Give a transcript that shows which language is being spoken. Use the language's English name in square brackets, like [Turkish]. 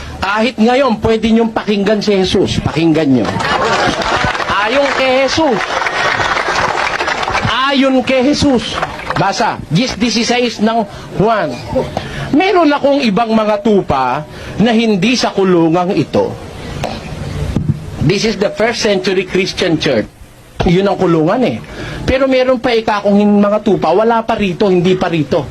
[Filipino] Kahit ngayon, pwede niyong pakinggan si Jesus. Pakinggan niyo. Ayon kay Jesus. Ayon kay Jesus. Basa, 10:16 ng Juan. Meron akong ibang mga tupa na hindi sa kulungang ito. [English] This is the first century Christian church. [Filipino] Yun ang kulungan Pero meron pa akong mga tupa, wala pa rito, hindi pa rito.